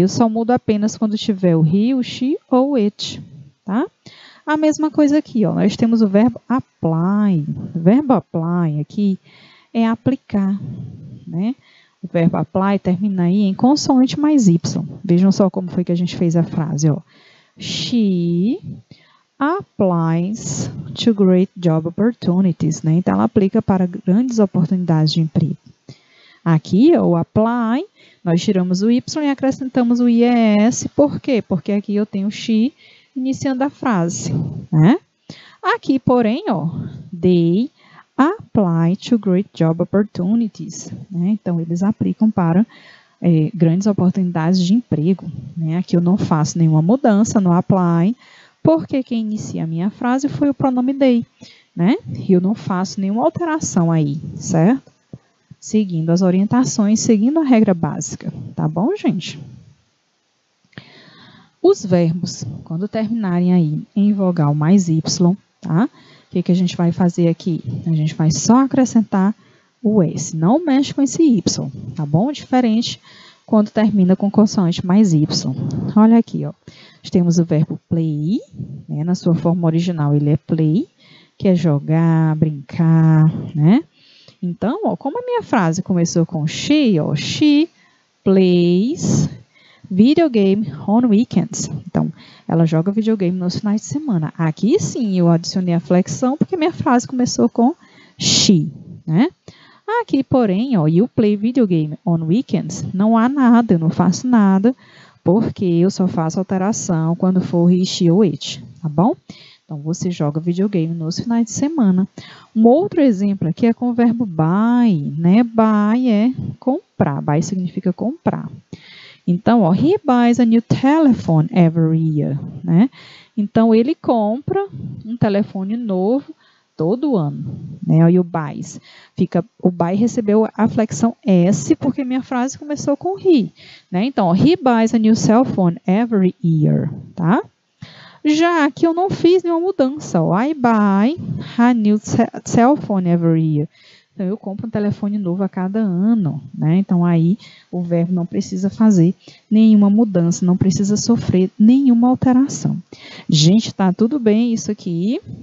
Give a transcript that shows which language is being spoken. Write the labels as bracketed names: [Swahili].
[Portuguese] Eu só mudo apenas quando tiver o he, o she ou it, tá? A mesma coisa aqui, ó. Nós temos o verbo apply. O verbo apply aqui é aplicar, né? O verbo apply termina aí em consoante mais y. Vejam só como foi que a gente fez a frase, ó. [English] She applies to great job opportunities, né? [Portuguese] Então, ela aplica para grandes oportunidades de emprego. Aqui, ó, o apply, nós tiramos o y e acrescentamos o IES. Por quê? Porque aqui eu tenho she iniciando a frase, né? [English] Aqui, porém, ó, they apply to great job opportunities, né? [Portuguese] Então, eles aplicam para grandes oportunidades de emprego, né? Aqui eu não faço nenhuma mudança no apply, porque quem inicia a minha frase foi o pronome they, né? E eu não faço nenhuma alteração aí, certo? Seguindo as orientações, seguindo a regra básica, tá bom, gente? Os verbos, quando terminarem aí em vogal mais y, tá? O que a gente vai fazer aqui? A gente vai só acrescentar o S. Não mexe com esse Y, tá bom? Diferente quando termina com consoante mais Y. Olha aqui, ó. Nós temos o verbo play, né? Na sua forma original ele é play, que é jogar, brincar, né? Então, ó, como a minha frase começou com she, ó, [English] she plays video game on weekends. [Portuguese] Então, ela joga videogame nos finais de semana. Aqui sim eu adicionei a flexão porque minha frase começou com she, né? [English] Aqui, porém, ó, you play video game on weekends. [Portuguese] Não há nada, eu não faço nada, porque eu só faço alteração quando for he, she ou it, tá bom? Então, você joga videogame nos finais de semana. Um outro exemplo aqui é com o verbo buy, né? Buy é comprar. Buy significa comprar. [English] Então, ó, he buys a new telephone every year, né? [Portuguese] Então, ele compra um telefone novo todo ano, né? E o buys. O buy recebeu a flexão S porque minha frase começou com he, né? [English] Então, ó, he buys a new cell phone every year, tá? [Portuguese] Já que eu não fiz nenhuma mudança, ó, [English] I buy a new cell phone every year. [Portuguese] Então, eu compro um telefone novo a cada ano, né? Então, aí o verbo não precisa fazer nenhuma mudança, não precisa sofrer nenhuma alteração. Gente, tá tudo bem isso aqui?